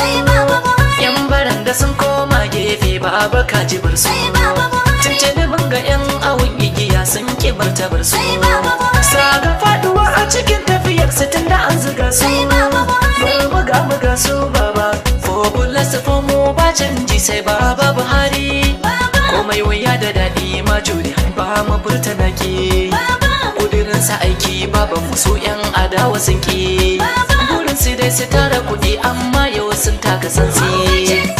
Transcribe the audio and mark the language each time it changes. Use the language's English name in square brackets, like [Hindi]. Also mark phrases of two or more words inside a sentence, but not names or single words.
[Hausa] Sai Baba Buhari. Yan baranda sun koma gefe, Baba ka ji bar su. Sai Baba Buhari. Tuntuni mun ga yan awon igiya sun ki bar ta bar su. Sai Baba Buhari. Sa ga faduwa a cikin tafiyar su tun da an zuga su. Sai Baba Buhari. Bar buga buga su Baba. [English] Four plus four [Hausa] mu ba canji sai Baba Buhari. Baba. Komai wuya da daɗi ma jure ba mu furta naki. Baba. Kudirin sa aiki Baba mu su yan adawa sun ki. Baba. Burin su dai su tara Kuɗi amma yau sun taka santsi.